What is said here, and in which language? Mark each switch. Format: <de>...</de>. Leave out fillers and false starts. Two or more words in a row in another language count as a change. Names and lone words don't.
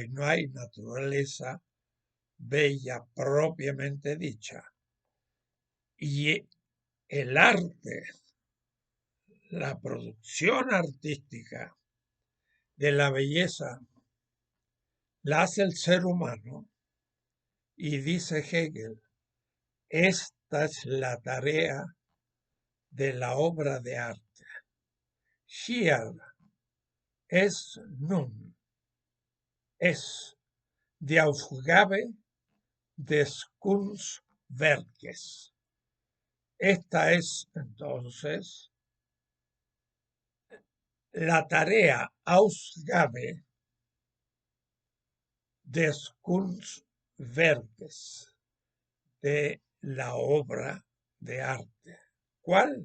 <es>y no hay naturaleza bella propiamente dicha, y el arte, la producción artística de la belleza, la hace el ser humano, y dice Hegel, esta es la tarea de la obra de arte.</es> <de>Hier es nun, es die Aufgabe des Kunstwerkes.</de> <es>Esta es entonces la tarea,</es> <de>Ausgabe des Kunstwerkes,</de> <es>de la obra de arte. ¿Cuál?</es>